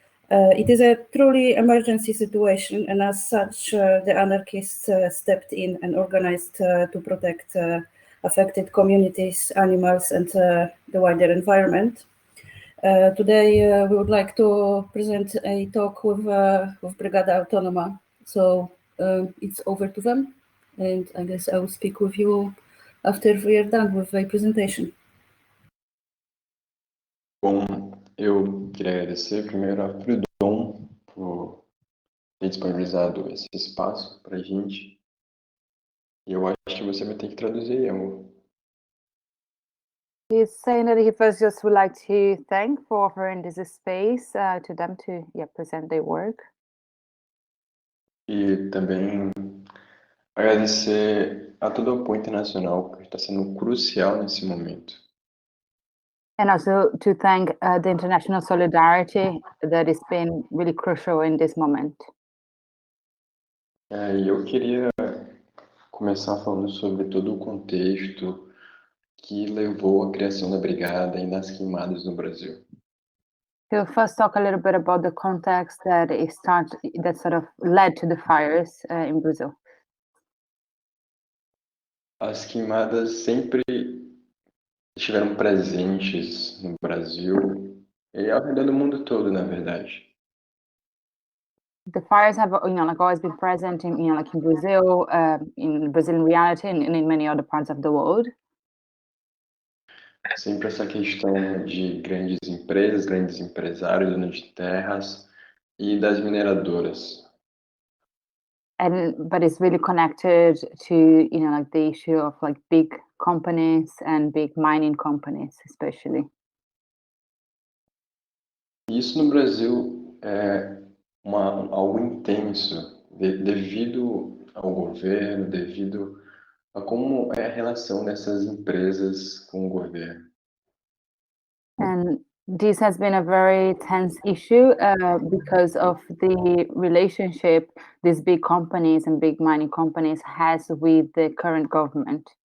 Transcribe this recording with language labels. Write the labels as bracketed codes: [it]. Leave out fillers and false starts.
[en] It is a truly emergency situation, and as such, the anarchists stepped in and organized to protect affected communities, animals, and the wider environment. Today, we would like to present a talk with Brigada Autonoma. So it's over to them, and I guess I will speak with you after we are done with the presentation. [pt] Bom, eu queria agradecer primeiro a Freedom por ter disponibilizado esse espaço para a gente. E eu acho que você vai ter que traduzir, amor. [en] He's saying that he first just would like to thank for offering this space to them to present their work. [pt] E também agradecer a todo o apoio internacional, que está sendo crucial nesse momento. [en] And also to thank the international solidarity that has been really crucial in this moment. [pt] E eu queria começar falando sobre todo o contexto que levou à criação da brigada e das queimadas no Brasil. [en] He'll first talk a little bit about the context that sort of led to the fires in Brazil. [pt] As queimadas sempre estiveram presentes no Brasil e ao redor do mundo todo, na verdade. [en] The fires have, always been present in, in Brazil, in Brazilian reality, and in many other parts of the world. [pt] Sempre essa questão de grandes empresas, grandes empresários, donos de terras e das mineradoras. [en] But it's really connected to, the issue of big companies and big mining companies, especially. [pt] Isso no Brasil é algo intenso, devido ao governo, devido a como é a relação dessas empresas com o governo. [en] And this has been a very tense issue because of the relationship these big companies and big mining companies has with the current government.